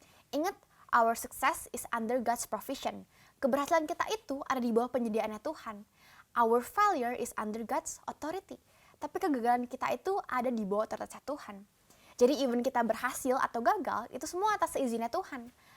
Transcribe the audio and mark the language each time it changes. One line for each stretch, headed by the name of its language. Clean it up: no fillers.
Indonesian: Ingat,
English: our success is under God's provision.
Indonesian: Keberhasilan kita itu ada di bawah penyediaannya Tuhan.
English: Our failure is under God's authority.
Indonesian: Tapi kegagalan kita itu ada di bawah otoritas Tuhan. Jadi
English: even
Indonesian: kita berhasil atau gagal, itu semua atas izinnya Tuhan.